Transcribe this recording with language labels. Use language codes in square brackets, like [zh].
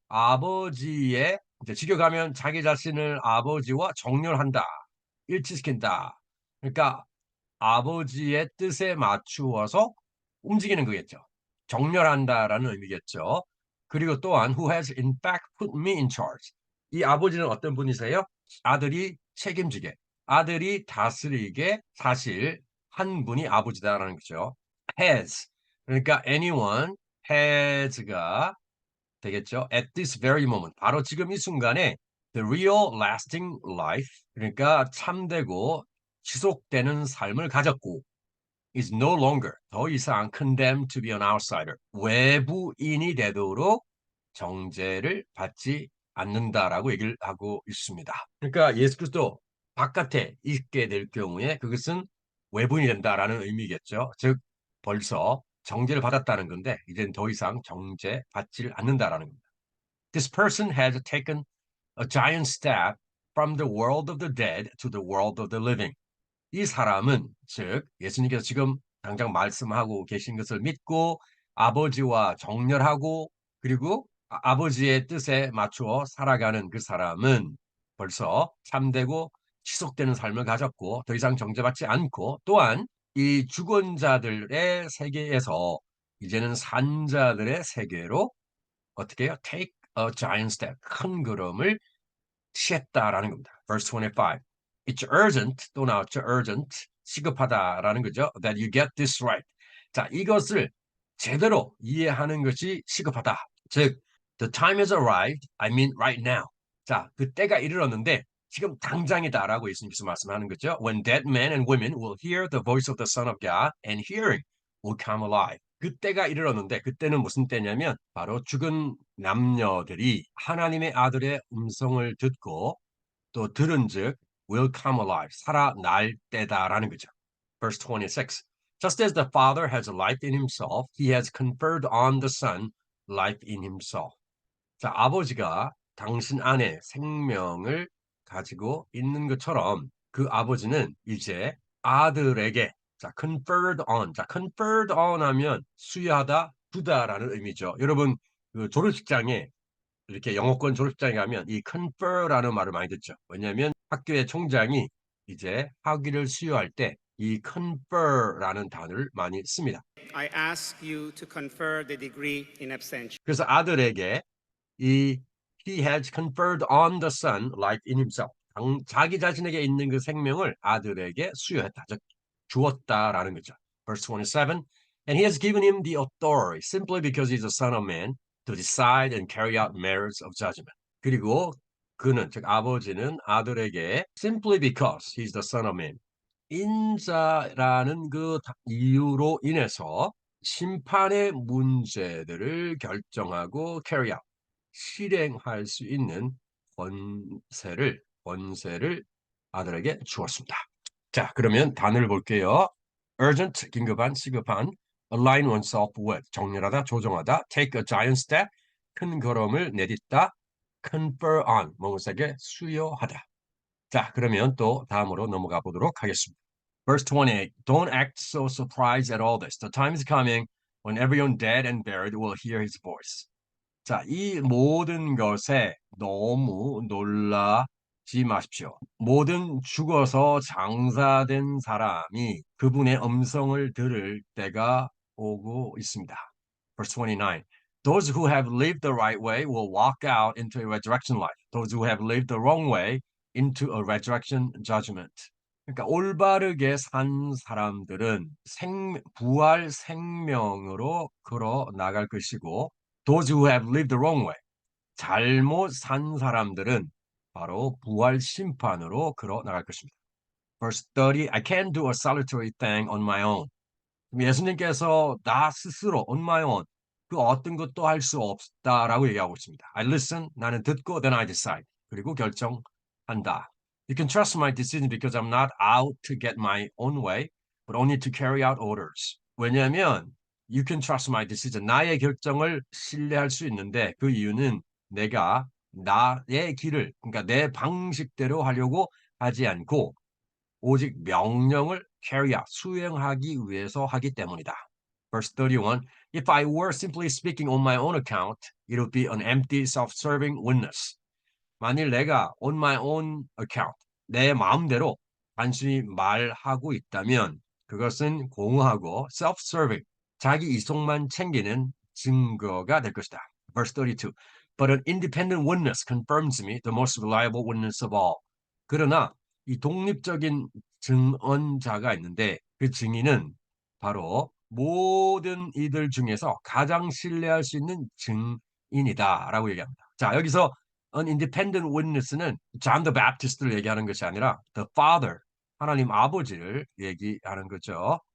[ko] 아버지의, 이제 직역하면 자기 자신을 아버지와 정렬한다. 일치시킨다. 그러니까 아버지의 뜻에 맞추어서 움직이는 거겠죠. 정렬한다라는 의미겠죠. 그리고 또한 [en] who has in fact put me in charge. [ko] 이 아버지는 어떤 분이세요? 아들이 책임지게, 아들이 다스리게 사실 한 분이 아버지다라는 거죠. [en] has. [ko] 그러니까 [en] anyone has [ko] 가 되겠죠. [en] At this very moment. [ko] 바로 지금 이 순간에 [en] the real lasting life. [ko] 그러니까 참되고 지속되는 삶을 가졌고 [en] is no longer [ko] 더 이상 [en] condemned to be an outsider. [ko] 외부인이 되도록 정죄를 받지 않는다라고 얘기를 하고 있습니다. 그러니까 예수 그리스도 바깥에 있게 될 경우에 그것은 외부인이 된다라는 의미겠죠. 즉 벌써 정죄를 받았다는 건데 이제는 더 이상 정죄 받지 않는다라는 겁니다. [en] This person has taken a giant step from the world of the dead to the world of the living. [ko] 이 사람은 즉 예수님께서 지금 당장 말씀하고 계신 것을 믿고 아버지와 정렬하고 그리고 아버지의 뜻에 맞추어 살아가는 그 사람은 벌써 참되고 지속되는 삶을 가졌고 더 이상 정죄받지 않고 또한 이 죽은 자들의 세계에서 이제는 산 자들의 세계로 어떻게 해요? [en] Take a giant step. [ko] 큰 걸음을 취했다라는 겁니다. [en] Verse 25. It's urgent. [ko] 또 나왔죠. [en] urgent. [ko] 시급하다라는 거죠. [en] That you get this right. [ko] 자, 이것을 제대로 이해하는 것이 시급하다. [en] 즉, the time has arrived. I mean right now. [ko] 자, 그 때가 이르렀는데 지금 당장이다라고 예수님께서 말씀하는 거죠. [en] When dead men and women will hear the voice of the Son of God and hearing will come alive. [ko] 그때가 이르렀는데 그때는 무슨 때냐면 바로 죽은 남녀들이 하나님의 아들의 음성을 듣고 또 들은즉 [en] will come alive. [ko] 살아날 때다라는 거죠. [en] Verse 26. Just as the Father has life in himself, he has conferred on the Son life in himself. [ko] 자, 아버지가 당신 안에 생명을 가지고 있는 것처럼 그 아버지는 이제 아들에게 자, conferred on. 자, conferred on 하면 수여하다, 주다라는 의미죠. 여러분, 그 졸업식장에 이렇게 영어권 졸업식장에 가면 이 confer라는 말을 많이 듣죠. 왜냐하면 학교의 총장이 이제 학위를 수여할 때 이 confer라는 단어를 많이 씁니다. [en] I ask you to confer the degree in absentia. [ko] 그래서 아들에게 이 [en] he has conferred on the son life in himself. [ko] 자기 자신에게 있는 그 생명을 아들에게 수여했다. 즉 주었다라는 거죠. [en] Verse 27. And he has given him the authority simply because he's a son of man to decide and carry out matters of judgment. [ko] 그리고 그는 즉 아버지는 아들에게 [en] simply because he's the son of man [ko] 인자라는 그 이유로 인해서 심판의 문제들을 결정하고 [en] carry out [ko] 실행할 수 있는 권세를 아들에게 주었습니다. 자, 그러면 단어를 볼게요. urgent, 긴급한, 시급한, [en] align oneself with, [ko] 정렬하다, 조정하다, [en] take a giant step, [ko] 큰 걸음을 내딛다, confer on, 무엇에게 수여하다. 자, 그러면 또 다음으로 넘어가 보도록 하겠습니다. [en] Verse 28, don't act so surprised at all this. The time is coming when everyone dead and buried will hear his voice. [ko] 자, 이 모든 것에 너무 놀라지 마십시오. 모든 죽어서 장사된 사람이 그분의 음성을 들을 때가 오고 있습니다. [en] Verse 29. Those who have lived the right way will walk out into a resurrection life. Those who have lived the wrong way into a resurrection judgment. [ko] 그러니까 올바르게 산 사람들은 부활 생명으로 걸어 나갈 것이고 [en] Those who have lived the wrong way. [ko] 잘못 산 사람들은 바로 부활 심판으로 걸어 나갈 것입니다. [en] Verse 30. I can't do a solitary thing on my own. [ko] 예수님께서 나 스스로 [en] on my own [ko] 그 어떤 것도 할 수 없다라고 얘기하고 있습니다. [en] I listen. [ko] 나는 듣고 [en] then I decide. [ko] 그리고 결정한다. [en] You can trust my decision because I'm not out to get my own way, but only to carry out orders. [ko] 왜냐하면 [en] you can trust my decision. [ko] 나의 결정을 신뢰할 수 있는데 그 이유는 내가 나의 길을 그러니까 내 방식대로 하려고 하지 않고 오직 명령을 [en] carry out, [ko] 수행하기 위해서 하기 때문이다. [en] Verse 31. If I were simply speaking on my own account, it would be an empty, self-serving witness. [ko] 만일 내가 [en] on my own account, [ko] 내 마음대로 단순히 말하고 있다면 그것은 공허하고 self-serving, 자기 이속만 챙기는 증거가 될 것이다. [en] Verse 32. But an independent witness confirms me, the most reliable witness of all. [ko] 그러나 이 독립적인 증언자가 있는데 그 증인은 바로 모든 이들 중에서 가장 신뢰할 수 있는 증인이다라고 얘기합니다. 자, 여기서 [en] an independent witness는 [ko] John the Baptist를 얘기하는 것이 아니라 [en] the Father, [ko] 하나님 아버지를 얘기하는 거죠.